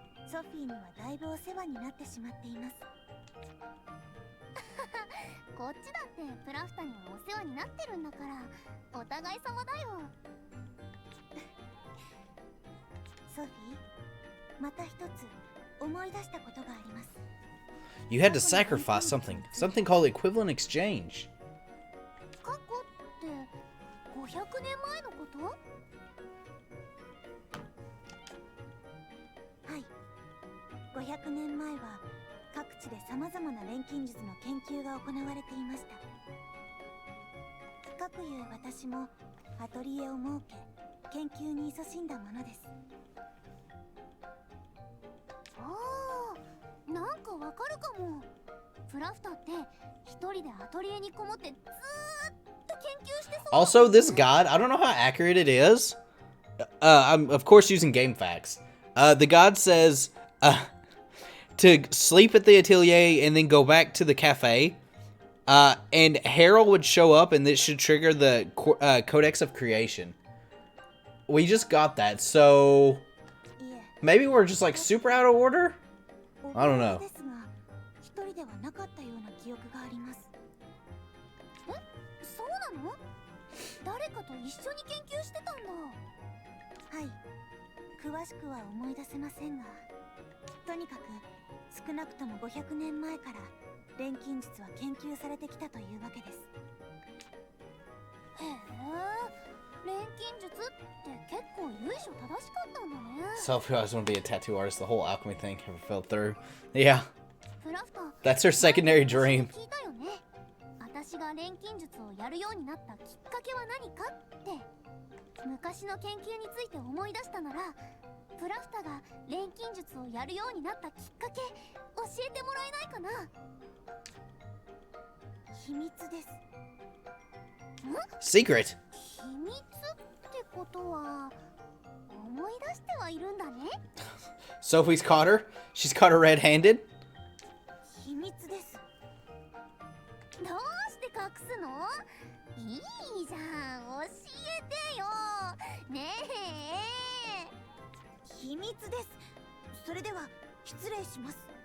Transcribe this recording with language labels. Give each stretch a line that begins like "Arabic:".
Japanese: ソフィーにはだいぶお世話になってしまっています。こっちだってプラフタにはお世話になってるんだから、お互い様だよ。ソフィー、また一つ思い出したことがあります。
English: You had to sacrifice something. Something called equivalent exchange.
Japanese: 過去って500年前のこと？はい。 500年前は各地で様々な錬金術の研究が行われていました。かくいう私もアトリエを設け、研究に勤しんだものです。ああ、なんかわかるかも。プラフタって一人でアトリエにこもってずーっと研究してそう。
English: Also, this god, I don't know how accurate it is. I'm, of course, using game facts. The god says to sleep at the Atelier and then go back to the cafe. And Harold would show up and this should trigger the Codex of Creation. We just got that, so maybe we're just like super out of order? I don't know.
Japanese: 一人ではなかったような記憶があります。え、そうなの？誰かと一緒に研究してたんだ。はい。詳しくは思い出せませんが、とにかく少なくとも500年前から錬金術は研究されてきたというわけです。へえ、錬金術って結構由緒正しかったんだね。
English: Sophie always wanted to be a tattoo artist. The whole alchemy thing never fell through. Yeah. That's her secondary dream.
Japanese: 聞いたよね。私が錬金術をやるようになったきっかけは何かって。昔の研究について思い出したなら、プラフタが錬金術をやるようになったきっかけ教えてもらえないかな。秘密です。
English: Secret.
Japanese: 秘密ってことは思い出してはいるんだね。
English: Sophie's caught her. She's caught her red-handed.
Japanese: 秘密です。どうして隠すの？いいじゃん、教えてよ。ねえ。秘密です。それでは失礼します。